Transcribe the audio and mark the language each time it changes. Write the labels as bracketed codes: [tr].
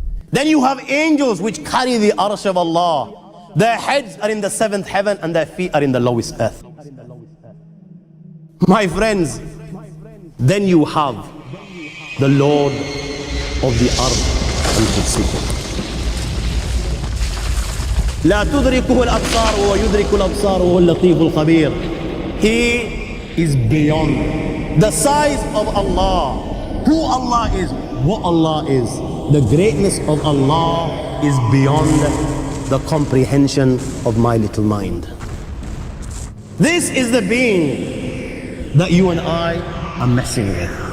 [en] Then you have angels which carry the arsh of Allah. Their heads are in the 7th heaven and their feet are in the lowest earth. My friends, then you have the Lord of the Arsh al-Kursi. [ar] لا تدركه الأبصار وهو يدرك الأبصار وهو اللطيف الخبير. [en] He is beyond the size of Allah, who Allah is, what Allah is. The greatness of Allah is beyond the comprehension of my little mind. This is the being that you and I are messing with.